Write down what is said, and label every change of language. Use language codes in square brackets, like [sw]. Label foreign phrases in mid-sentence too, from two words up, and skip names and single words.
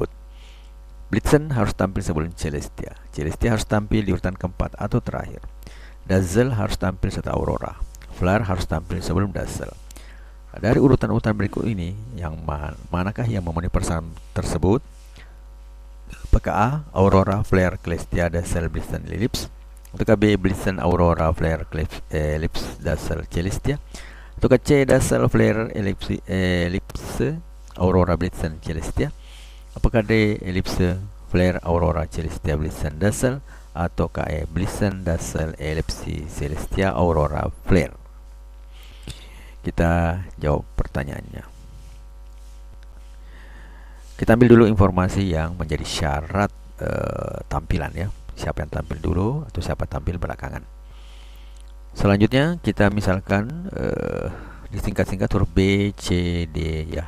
[id] Blitzen harus tampil sebelum Celestia. Celestia harus tampil di urutan keempat atau terakhir. Dazzle harus tampil setelah Aurora. Flare harus tampil sebelum Dazzle. Dari urutan-urutan berikut ini, yang manakah yang memenuhi persyarat tersebut? Apakah A, Aurora, Flare, Celestia, Dazzle, Blitzen, Ellipse? Ataukah B, Blitzen, Aurora, Flare, Ellipse, Dazzle, Celestia? Ataukah C, Dazzle, Flare, Ellipse, Aurora, Blitzen, Celestia? Apakah D, Ellipse, Flare, Aurora, Celestia, Blitzen, Dazzle? Ataukah E, Blitzen, Dazzle, Ellipse, Celestia, Aurora, Flare? Kita jawab pertanyaannya. Kita ambil dulu informasi yang menjadi syarat tampilan ya. Siapa yang tampil dulu atau siapa tampil belakangan. Selanjutnya kita misalkan disingkat-singkat huruf B, C, D ya.